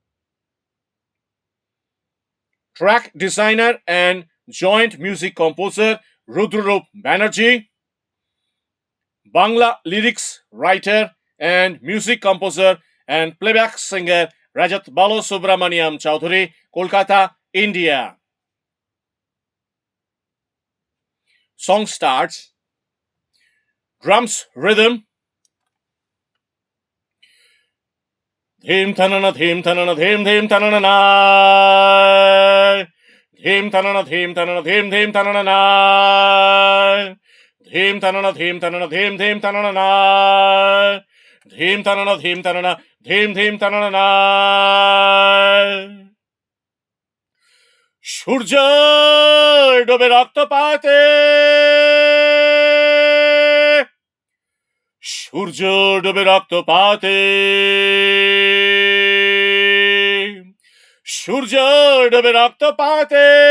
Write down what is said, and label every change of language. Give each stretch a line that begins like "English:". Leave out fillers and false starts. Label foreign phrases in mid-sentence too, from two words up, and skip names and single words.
English: track designer and joint music composer Rudrarup Banerjee, Bangla lyrics writer and music composer and playback singer Rajat Balo Subramaniam Chaudhary, Kolkata, India. Song starts. Drums rhythm. Dhim tanana dhim tanana dhim dhim tanana na. Dhim tanana dhim tanana dhim dhim tanana na. Dhim tanana dhim tanana dhim dhim tanana na. Dhim tanana dhim tanana dhim dhim tanana na.
Bangla: সূর্য ডোবে রক্তপাতে, সূর্য ডোবে রক্তপাতে, সূর্য ডোবে রক্তপাতে,